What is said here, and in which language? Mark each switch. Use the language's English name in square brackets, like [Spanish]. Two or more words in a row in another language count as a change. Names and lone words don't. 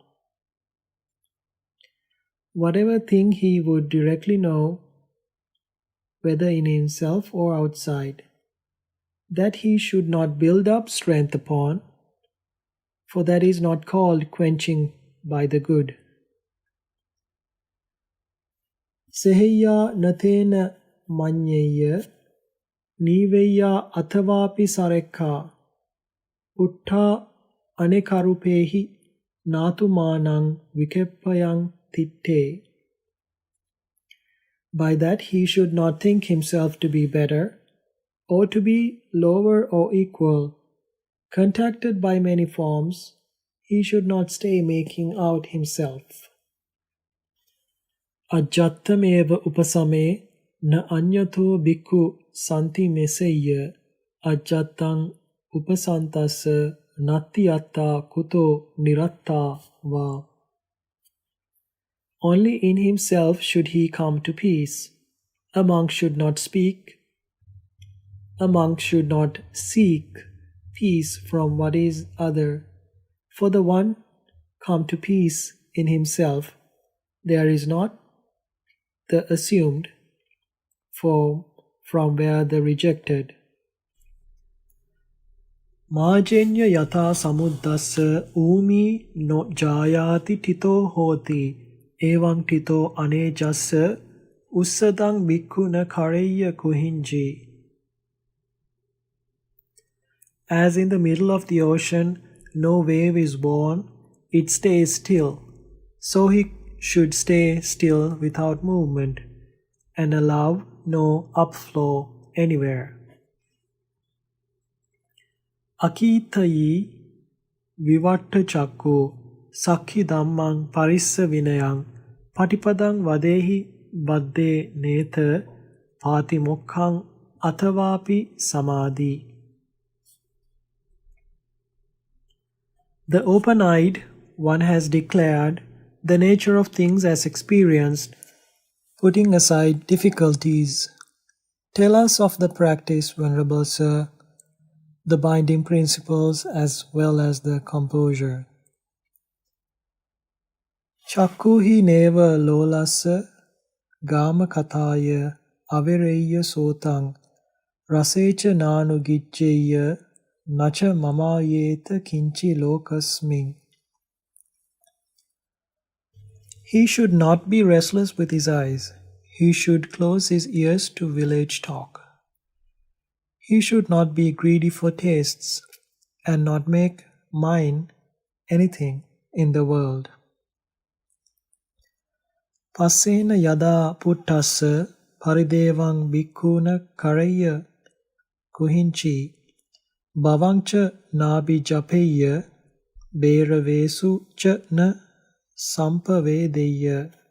[English] Whatever thing he would directly know, whether in himself or outside, that he should not build up strength upon, for that is not called quenching by the good. [Pali] Seheya natena manyeya niveya athavapi sarekha utta anekarupehi natumanang vikeppayang titte. [English] By that he should not think himself to be better, or to be lower or equal. Contacted by many forms, he should not stay making out himself. [Pali] Ajjattameva upasame na anyato bhikkhu santi meseya ajjattang upasantassa nattiyatta kuto niratta va. [English] Only in himself should he come to peace. A monk should not speak. A monk should not seek peace from what is other. For the one come to peace in himself, there is not the assumed form from where the rejected. [Pali] Majenya yatha samuddassa umi no jayati tito hoti evang tito anejassa ussadang bhikkhuna kareya kuhinji. [English] As in the middle of the ocean no wave is born, it stays still, so he should stay still without movement, and allow no upflow anywhere. [Pali] Akitayi vivatta chakku sakhi dhammang parissa vinayang patipadang vadehi badde netha patimokkang atavapi samadhi. [English] The open-eyed one has declared the nature of things as experienced, putting aside difficulties. Tell us of the practice, Venerable Sir, the binding principles as well as the composure. [Pali] Chakkuhi neva lolasa gama kataya avereya sotang rasecha nanu giccheya nacha mamayeta kinchi lokasming. [English] He should not be restless with his eyes. He should close his ears to village talk. He should not be greedy for tastes and not make mine anything in the world. [Pali] Passena yada puttassa paridevang bhikkhuna kareya kuhinchi bhavangcha nabi japeya beravesu cha na sampavedeya.